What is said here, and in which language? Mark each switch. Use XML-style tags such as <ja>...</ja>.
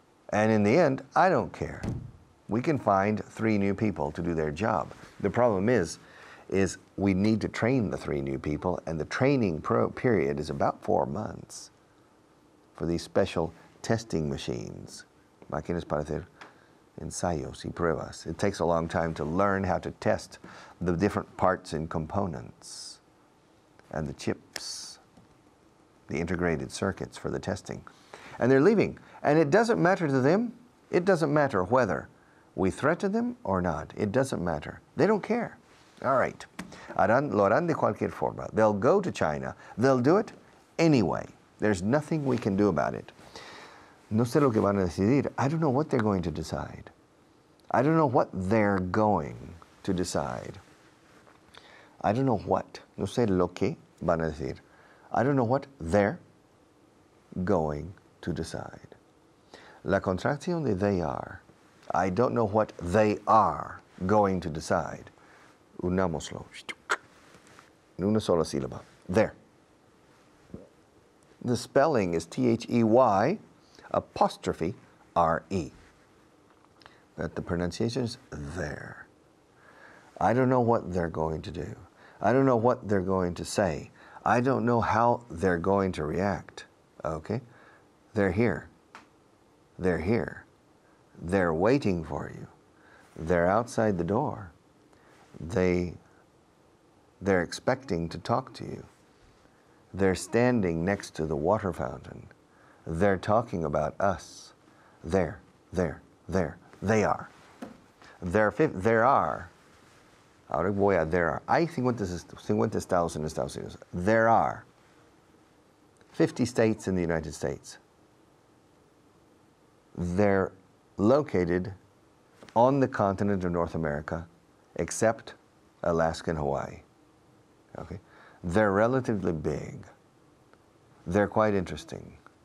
<en>And in the end, I don't care. We can find 3 new people to do their job. The problem is we need to train the 3 new people, and the training period is about 4 months for these special testing machines.</en> <es>Máquinas para hacer ensayos y pruebas.</es> <en>It takes a long time to learn how to test the different parts and components and the chips, the integrated circuits for the testing. And they're leaving. And it doesn't matter to them. It doesn't matter whether we threaten them or not. It doesn't matter. They don't care. All right.</en> <es>Lo harán de cualquier forma.</es> <en>They'll go to China. They'll do it anyway. There's nothing we can do about it.</en> <es>No sé lo que van a decidir.</es> <en>I don't know what they're going to decide. I don't know what they're going to decide. I don't know what.</en> <es>No sé lo que van a decir.</es> <en>I don't know what they're going to decide.</en> <es>La contracción de they are.</es> <en>I don't know what they are going to decide.</en> <es>Unámoslo. En una sola sílaba. There.</es> <en>The spelling is T-H-E-Y apostrophe R-E. But the pronunciation is there. I don't know what they're going to do. I don't know what they're going to say. I don't know how they're going to react. Okay? They're here. They're here. They're waiting for you. They're outside the door. They're expecting to talk to you. They're standing next to the water fountain. They're talking about us. There. They are. There are.</en> <es>Ahora voy a</es> <en>there are.</en> <es>Hay 50 estados en Estados Unidos.</es> <en>There are 50 states in the United States. They're located on the continent of North America, except Alaska and Hawaii. Okay? They're relatively big. They're quite interesting.</en>